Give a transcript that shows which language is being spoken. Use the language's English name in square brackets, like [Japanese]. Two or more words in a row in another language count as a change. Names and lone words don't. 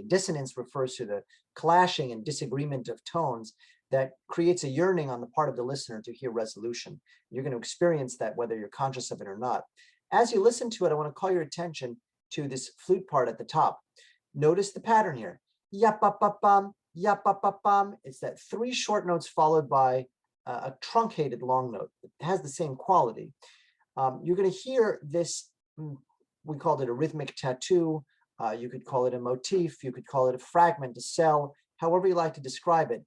[English] Dissonance refers to the clashing and disagreement of tones that creates a yearning on the part of the listener to hear resolution. You're going to experience that whether you're conscious of it or not. As you listen to it, I want to call your attention to this flute part at the top. Notice the pattern here. Yap-pa-pa-pam, yap-pa-pa-pam. It's that 3 short notes followed by a truncated long note. It has the same quality. You're going to hear this, we called it a rhythmic tattoo. You could call it a motif. You could call it a fragment, a cell, however you like to describe it.